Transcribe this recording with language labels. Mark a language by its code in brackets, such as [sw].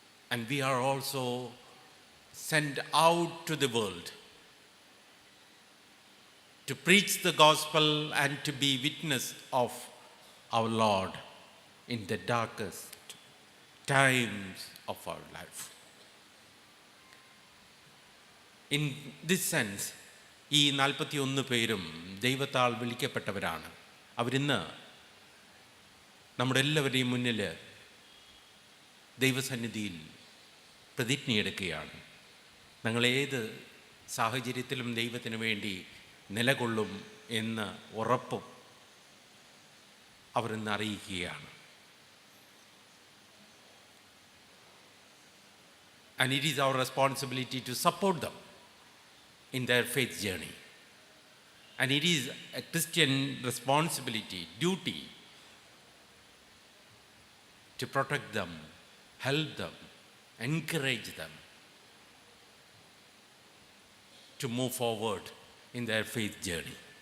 [en] And we are also sent out to the world to preach the gospel and to be witness of our Lord in the darkest times of our life. In this sense, [ml] ഈ 41 പേരും ദൈവത്താൽ വിളിക്കപ്പെട്ടവരാണ്. അവരിന്ന് നമ്മുടെ എല്ലാവരുടെയും മുന്നിൽ ദൈവസന്നിധിയിൽ പ്രതിജ്ഞയെടുക്കുകയാണ്. ഞങ്ങളേത് സാഹചര്യത്തിലും ദൈവത്തിന് വേണ്ടി നിലകൊള്ളും എന്ന ഉറപ്പും അവർ ഇന്ന് അറിയിക്കുകയാണ്. [en] And it is our responsibility to support them in their faith journey. And it is a Christian responsibility, duty, to protect them, help them, encourage them to move forward in their faith journey.